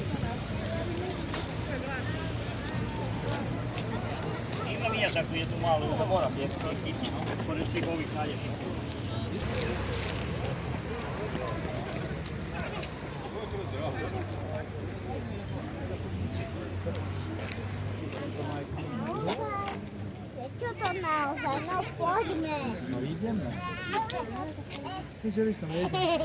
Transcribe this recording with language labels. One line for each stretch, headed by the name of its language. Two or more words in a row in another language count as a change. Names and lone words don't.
Croatian: Imam i ja takvu jednu malu, da moram je hitno, pored svih ovih naljepnica.
Slovak: Čo to naozaj? No poďme. No ideme. Slyšeli som jedno.